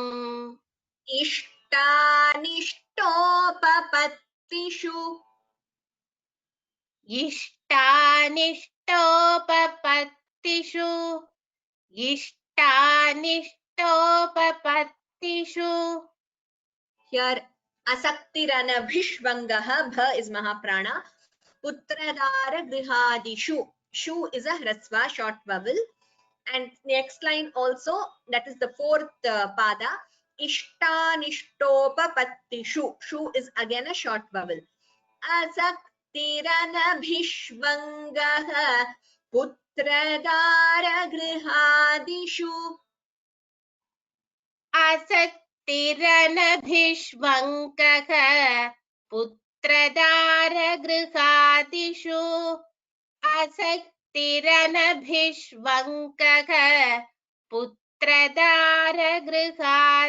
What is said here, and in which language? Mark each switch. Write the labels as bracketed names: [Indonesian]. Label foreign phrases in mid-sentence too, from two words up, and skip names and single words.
[Sanskrit] इष्टानिष्टोपपत्तिषु इष्टानिष्टोपपत्तिषु इष्टानिष्टोपपत्तिषु. [English] Here asaktiranabhishvangah, bha is Mahaprana. [Sanskrit] पुत्रदार गृहादिषु, [English] shu is a hrasva, short vowel. And next line also, that is the fourth pada, ishtanishtopapatishu, shu is again a short vowel. [Sanskrit] आसक्तिरनभिष्वङ्गः पुत्रदार गृहादिषु. आसक्तिरनभिष्वङ्कः पुत्रदारगृहादिषु आसक्तिरनभिष्वङ्कः पुत्रदारगृहादिषु